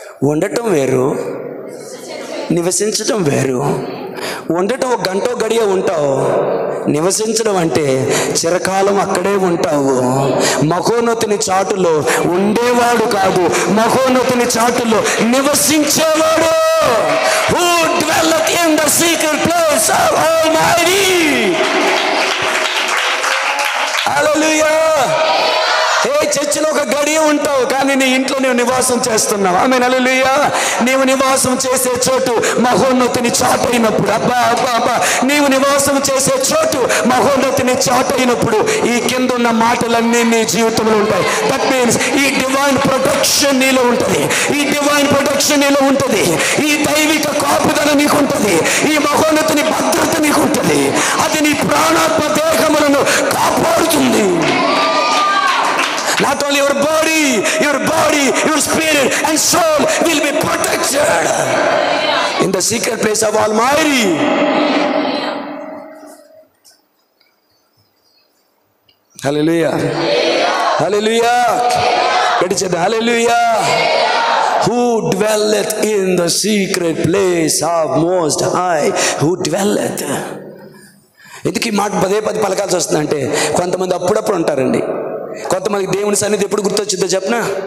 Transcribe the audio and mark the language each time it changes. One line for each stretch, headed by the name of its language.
Telugu: ఉండటం వేరు, నివసించటం వేరు. ఉండటం ఒక గంట గడియ ఉంటావు, నివసించడం అంటే చిరకాలం అక్కడే ఉంటావు. మహోన్నతుని చాటులో ఉండేవాడు కాదు, మహోన్నతుని చాటులో నివసించేవాడు.
English: Who dwelleth in the secret place of Almighty. Hallelujah.
Telugu: ఏ చర్చిలో ఒక గడియ ఉంటావు, కానీ నీ ఇంట్లో నీవు నివాసం చేస్తున్నావు. ఆమేన్, హల్లెలూయా. నీవు నివాసం చేసే చోటు మహోన్నతుని చాటు అయినప్పుడు, అబ్బా అబ్బా అబ్బా, నీవు నివాసం చేసే చోటు మహోన్నతుని చాటు అయినప్పుడు ఈ కింద ఉన్న మాటలన్నీ నీ జీవితంలో ఉంటాయి.
English: that means
Telugu: ఈ డివైన్ ప్రొటెక్షన్ నీలో ఉంటుంది, ఈ డివైన్ ప్రొటెక్షన్ నీలో ఉంటుంది, ఈ దైవిక కాపుదల నీకు ఉంటుంది, ఈ మహోన్నతుని భద్రత నీకు ఉంటుంది. అది నీ ప్రాణాత్మ దేహములను కాపాడుతుంది.
English: Not only your body, your spirit and soul will be protected in the secret place of Almighty. Hallelujah. Hallelujah. Hallelujah. Who dwelleth in the secret place of Most High? Who dwelleth?
Telugu: ఎందుకు ఈ మాట పదే పలకాల్సి వస్తుందంటే, కొంతమంది అప్పుడప్పుడు ఉంటారండి, కొంతమంది దేవుని సన్నిధి ఎప్పుడు గుర్తొచ్చిందో చెప్పండి.